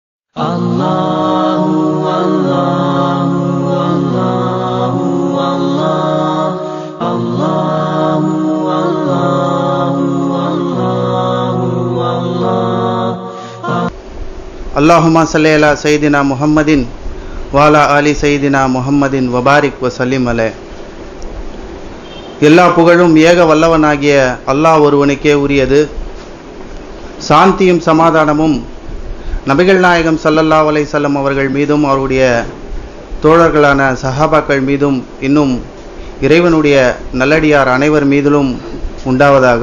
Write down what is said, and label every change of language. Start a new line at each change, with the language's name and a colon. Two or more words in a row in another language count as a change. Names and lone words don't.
Arabic: الله الله الله الله الله الله الله الله اللهم صل على سيدنا محمد وعلى آل سيدنا محمد وبارك وسلم عليه.
Tamil: எல்லா புகழும் ஏக வல்லவனாகிய அல்லாஹ் ஒருவனுக்கே உரியது. சாந்தியும் சமாதானமும் நபிகள் நாயகம்
Arabic: صلى الله عليه وسلم
Tamil: அவர்கள் மீதும் அவருடைய தோழர்களான சஹாபாக்கள் மீதும் இன்னும் இறைவனுடைய நல்லடியார் அனைவர் மீதிலும் உண்டாவதாக.